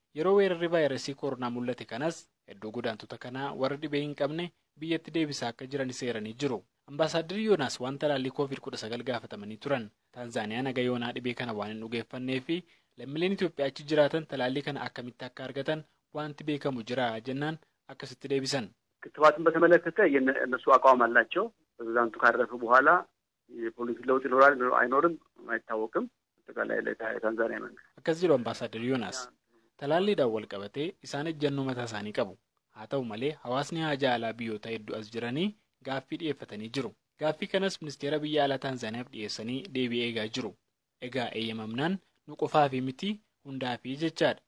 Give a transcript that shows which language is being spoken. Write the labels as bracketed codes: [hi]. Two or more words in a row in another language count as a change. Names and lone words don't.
[om] Yeroo weerarri vaayirasii koronaa mul'ate kanas Hedduu godaantota kanaa warra dhibee hin qabne biyyatti deebisaa akka jiran seeranii jiru. Ambaasaaddarri Yoonaas waan talaallii COVID-19 gaafatamanii turan. Taanzaaniyaan haga yoonaa dhibee kana waan hin dhugeeffannee fi lammiileen Itoophiyaa achi jiraatan talaallii kana akkamitti akka argatan wanti beekamu jira jennaan akkasitti deebisan. [am] ክትባትን በተመለከተ የእነሱ አቋም አላቸው። ፕሬዝዳንቱ ካረፉ በኋላ የፖሊሲ ለውጥ ይኖራል አይኖርም አይታወቅም። አጠቃላይ ለታንዛኒያ መንግስት [om] akkas jedhu ambaasaaddarri Yoonaas talaalliidhaan wal qabatee isaan ejjennoo mataa isaanii qabu. Haa ta'u malee hawaasni haajaa alaa biyyoota hedduu as jiranii gaaffii dhiyeeffatanii jiru. Gaaffii kanas ministeera biyya alaa Taanzaaniyaaf dhiyeessanii deebii eegaa jiru. Egaa eeyyamamnaan nu qofaafi miti hundaafi jechaadha.